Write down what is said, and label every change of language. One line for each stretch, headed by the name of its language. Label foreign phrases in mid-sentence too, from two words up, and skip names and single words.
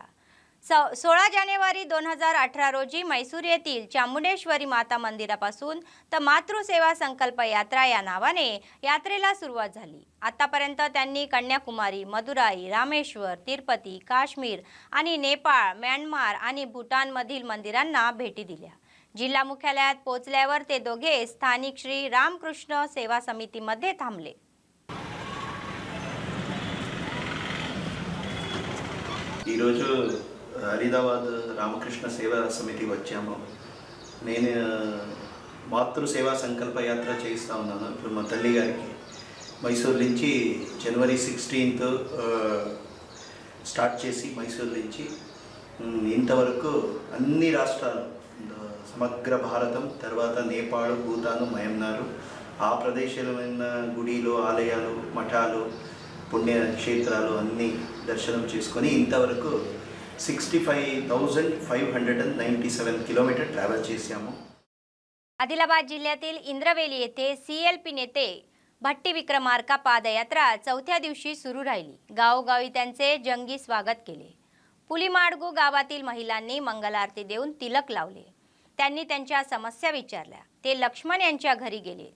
Marathi: 16 जानेवारी 2018 रोजी मैसूर येथील चामुंडेश्वरी माता मंदिरापासून तर मातृसेवा संकल्प यात्रा या नावाने यात्रेला सुरुवात झाली. आतापर्यंत त्यांनी कन्याकुमारी, मदुराई, रामेश्वर, तिरुपती, काश्मीर आणि नेपाळ, म्यानमार आणि भूटानमधील मंदिरांना भेटी दिल्या. जिल्हा मुख्यालयात पोहोचल्यावर ते दोघे स्थानिक श्री रामकृष्ण सेवा समितीमध्ये थांबले.
Telugu: ఈరోజు హరిదాబాద్ రామకృష్ణ సేవా సమితి వచ్చాము. నేను మాతృ సేవా సంకల్ప యాత్ర చేస్తూ ఉన్నాను. ఇప్పుడు మా తల్లి గారికి మైసూర్ నుంచి జనవరి 16th స్టార్ట్ చేసి మైసూర్ నుంచి ఇంతవరకు అన్ని రాష్ట్రాలు, సమగ్ర భారతం, తర్వాత నేపాల్, భూతాను, మయన్మారు, ఆ ప్రదేశాలైన గుడిలు, ఆలయాలు, మఠాలు, పుణ్యక్షేత్రాలు అన్నీ దర్శనం చేసుకొని ఇంతవరకు 65,597
English: kilometer travel
Telugu: చేశాము.
Marathi: आदिलाबाद जिल्ह्यातील इंद्रवेली येथे CLP नेते भट्टी विक्रमार्का पादयात्रा चौथ्या दिवशी सुरू राहिली. गावोगावी त्यांचे जंगी स्वागत केले. पुलीमाडगू गावातील महिलांनी मंगलारती देऊन तिलक लावले. त्यांनी त्यांच्या समस्या विचारल्या. ते लक्ष्मण यांच्या घरी गेले.